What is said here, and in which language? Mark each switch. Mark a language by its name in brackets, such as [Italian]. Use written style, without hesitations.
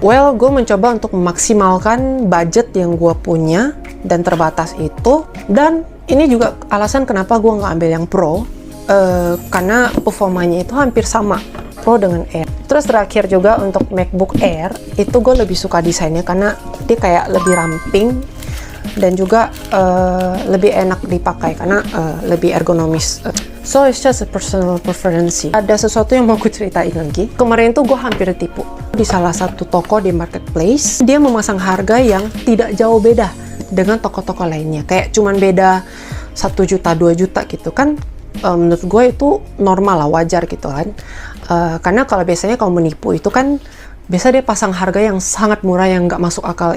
[Indonesian] Well, gue mencoba untuk memaksimalkan budget yang gue punya dan terbatas itu, dan ini juga alasan kenapa gue nggak ambil yang Pro, karena performanya itu hampir sama Pro dengan Air. Terus terakhir juga untuk MacBook Air itu gue lebih suka desainnya karena Dia kayak lebih ramping dan juga lebih enak dipakai karena lebih ergonomis. [English] So it's just a personal preference. [Indonesian] Ada sesuatu yang mau aku ceritain lagi. Kemarin tuh gue hampir tipu di salah satu toko di marketplace. Dia memasang harga yang tidak jauh beda dengan toko-toko lainnya. Kayak cuman beda 1 juta 2 juta gitu kan. Menurut gue itu normal lah, wajar gitu kan. Karena kalau biasanya kalau menipu itu kan biasa dia pasang harga yang sangat murah yang nggak masuk akal.